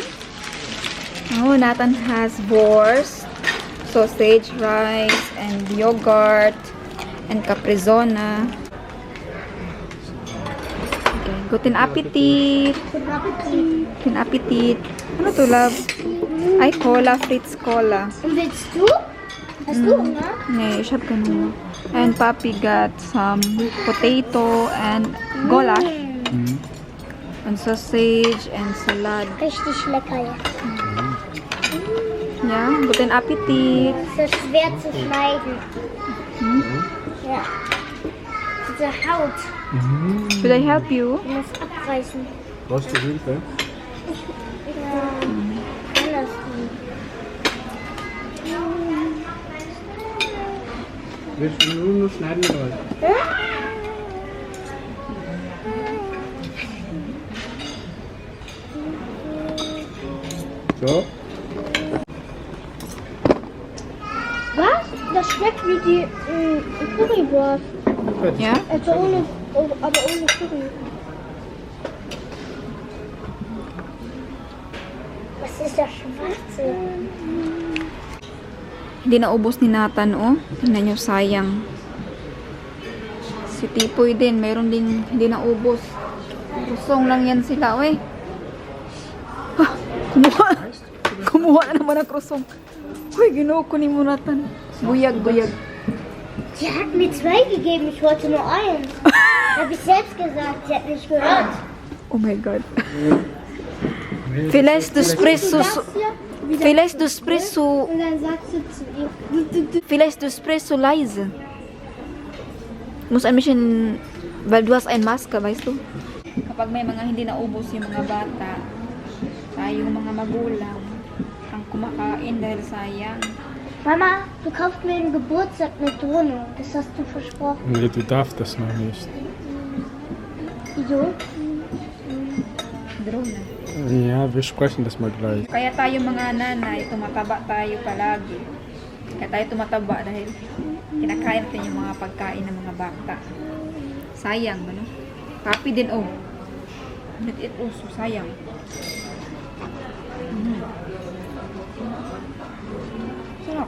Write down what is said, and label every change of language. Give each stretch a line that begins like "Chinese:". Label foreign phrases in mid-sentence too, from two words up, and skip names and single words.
English: Oh, Nathan has wurst, sausage, rice, and yogurt, and caprizona.
German: Okay, guten Appetit. Guten Appetit.
Filipino: Ano to, love? Ay,
German: Cola, Fritz Cola. Und willst du? Hast du Hunger? Nee, ich hab keinen Hunger.
English: And Papi got some potato and goulash. And sausage and salad.
German: Richtig lecker jetzt. Ja, guten Appetit. Es ist schwer zu schneiden. Ja. Diese Haut.
English: Should I help you?
German: Du musst abreißen. Brauchst du Hilfe? Ja. Anders. Willst du nur schneiden oder was? So? Was? Das schmeckt wie die Currywurst. Fertig. Ja? Also ohne, aber ohne Curry. Was ist das Schwarze?
Filipino: Hindi naubos ni Nathan, oh. Tingnan nyo, sayang. Si Tipoy din, meron din hindi naubos. Kusong lang yan sila, eh. Ah, kumuha. Kumuha na naman ang krusong.
Cebuano: Uy, ginoo ko ni mo, Nathan. Buyag, buyag.
German: Sie hat mir 2 gegeben, ich wollte nur 1. Habe ich selbst gesagt, sie hat nicht gehört.
English: Oh my God.
German: Vielleicht du sprichst so... Vielleicht du sprichst so... Und dann sagst du zu ihr, Vielleicht du sprichst so leise. Muss ein bisschen... Weil du hast ein Maske, weißt du?
Filipino: Kapag may mga hindi naubos yung mga bata, tayong mga magulang, ang kumakain dahil sayang.
German: Mama, du kaufst mir einen Geburtstag eine Drohne. Das hast du versprochen. Nee, du darfst das noch nicht. Wieso? Drone. Ja, wir sprechen das mal gleich.
Filipino: Kaya tayo mga nanay, tumataba tayo palagi. Kaya tayo tumataba dahil kinakain natin yung mga pagkain ng mga bata. Sayang, ano? Papi din, oh.
English: It also,
Filipino: sayang. Sarap.